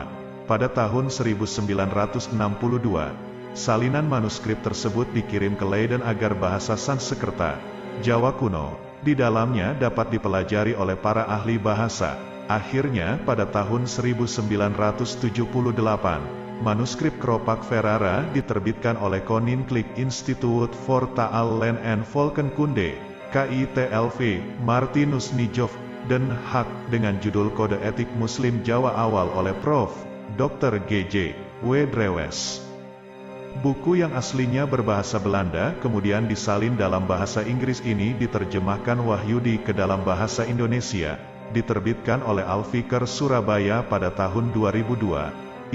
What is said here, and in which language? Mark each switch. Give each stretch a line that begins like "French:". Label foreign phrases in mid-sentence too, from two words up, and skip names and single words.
Indonesian: Pada tahun 1962, salinan manuskrip tersebut dikirim ke Leiden agar bahasa Sanskerta, Jawa kuno, di dalamnya dapat dipelajari oleh para ahli bahasa. Akhirnya, pada tahun 1978, manuskrip Kropak Ferrara diterbitkan oleh Koninklijk Instituut voor Taal en Volkenkunde, KITLV, Martinus Nijhoff, Den Haag, dengan judul Kode Etik Muslim Jawa Awal oleh Prof. Dr. G.J. W. Drewes. Buku yang aslinya berbahasa Belanda kemudian disalin dalam bahasa Inggris ini diterjemahkan Wahyudi ke dalam bahasa Indonesia, diterbitkan oleh Al-Fikr Surabaya pada tahun 2002.